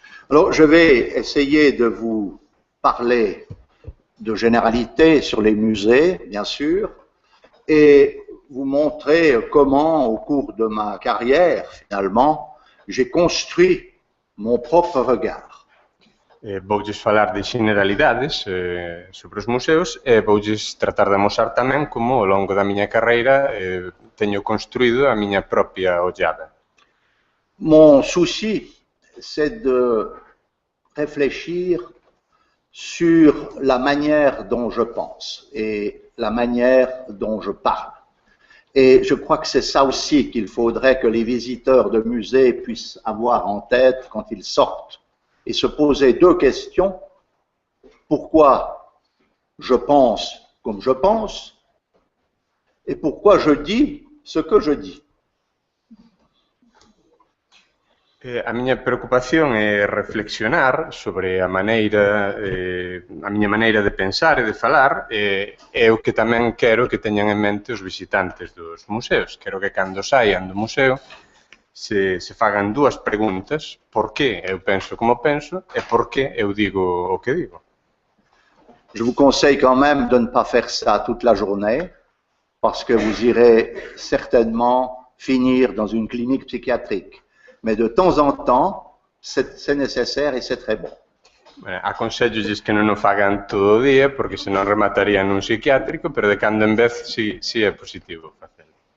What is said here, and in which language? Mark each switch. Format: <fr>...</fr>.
<fr>Alors, je vais essayer de vous parler de généralité sur les musées, bien sûr, et vous montrer comment, au cours de ma carrière, finalement, j'ai construit mon propre regard.</fr> <gl>Voulles falar de generalidades sobre os museos e voulles tratar de mostrar tamén como ao longo da miña carreira teño construído a miña propia ollada.</gl> <fr>Mon souci, c'est de réfléchir sur la manière dont je pense et la manière dont je parle. Et je crois que c'est ça aussi qu'il faudrait que les visiteurs de musées puissent avoir en tête quand ils sortent et se poser deux questions. Pourquoi je pense comme je pense et pourquoi je dis ce que je dis.</fr> <gl>A miña preocupación é reflexionar sobre a miña maneira de pensar e de falar e o que tamén quero que teñan en mente os visitantes dos museos. Quero que cando saian do museo se fagan dúas preguntas, por que eu penso como penso e por que eu digo o que digo.</gl> <fr>Je vous conseille quand même de ne pas faire ça toute la journée, parce que vous irez certainement finir dans une clinique psychiatrique. Mais de temps en temps, c'est nécessaire et c'est très bon.</fr> <gl>Aconsello-lles que non o fagan todo o día, porque senón rematarían nun psiquiátrico, pero de cando en vez sí é positivo facelo.</gl>